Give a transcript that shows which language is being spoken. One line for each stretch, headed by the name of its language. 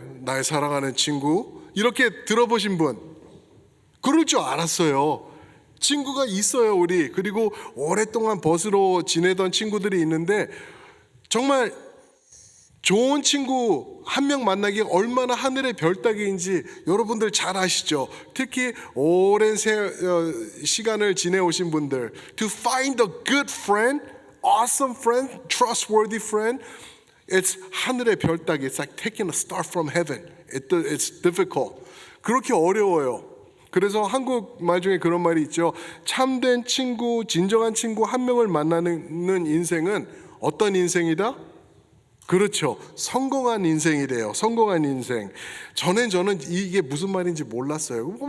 Korean: 나의 사랑하는 친구, 이렇게 들어보신 분? 그럴 줄 알았어요. 친구가 있어요, 우리. 그리고 오랫동안 벗으로 지내던 친구들이 있는데 정말 좋은 친구 한 명 만나기 얼마나 하늘의 별 따기인지 여러분들 잘 아시죠? 특히 오랜 시간을 지내오신 분들,
English: to find a good friend, awesome friend, trustworthy friend, it's
Korean: 하늘의 별 따기.
English: It's like taking a star from heaven. It's difficult.
Korean: 그렇게 어려워요. 그래서 한국 말 중에 그런 말이 있죠. 참된 친구, 진정한 친구 한 명을 만나는 인생은 어떤 인생이다? 그렇죠. 성공한 인생이래요. 성공한 인생. 저는 이게 무슨 말인지 몰랐어요.